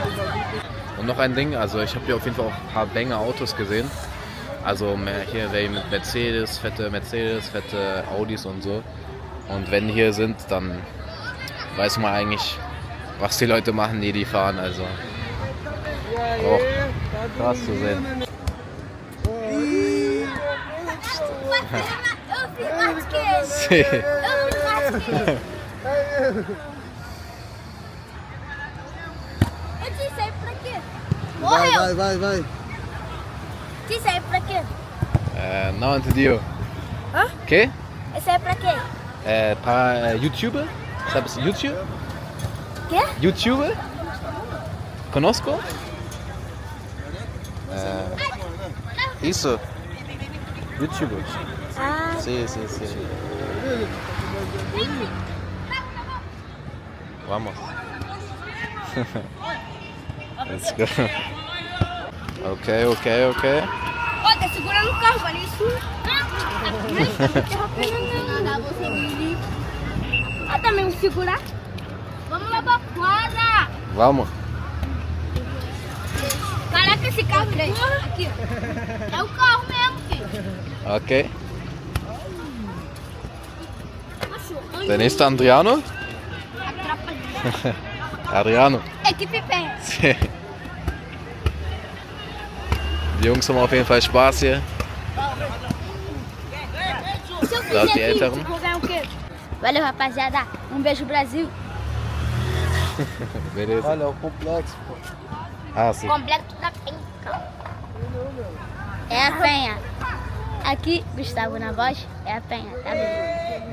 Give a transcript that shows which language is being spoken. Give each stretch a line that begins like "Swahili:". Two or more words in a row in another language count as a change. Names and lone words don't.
German: Und noch ein Ding, also ich habe hier auf jeden Fall auch ein paar Banger-Autos gesehen. Also hier wäre mit Mercedes, fette Audis und so. Und wenn die hier sind, dann weiß man eigentlich, was die Leute machen, die fahren. Also auch krass zu sehen.
Portuguese: Vai. Isso aí é pra quê? Não entendi. Hã? Que? Isso aí é pra quê? Para YouTuber? Sabes YouTube? Quê? YouTuber? Conosco? Isso. YouTuber. Ah, Sim. Vamos.
English: Let's go.
Portuguese: Ok. Ó, tá segurando o carro, olha isso. Não, você me Ah, também vou segurar. Vamos lá pra fora. Vamos. Caraca, esse carro aqui, ó. É o carro mesmo, filho. Ok. Achou.
German: Der nächste Adriano?
Portuguese: Atrapalhou. Adriano. Equipe pé.
German: Die Jungs haben auf jeden Fall Spaß hier.
Portuguese: Se eu
German: Da
Portuguese: fizer
German: die Älteren.
Portuguese: vídeo, vou ganhar o quê? Valeu, rapaziada. Beijo, Brasil. Beleza. Olha, é o complexo, pô. Ah, sim. Complexo da Penha. É a Penha. Aqui, Gustavo na voz, é a Penha, tá vendo?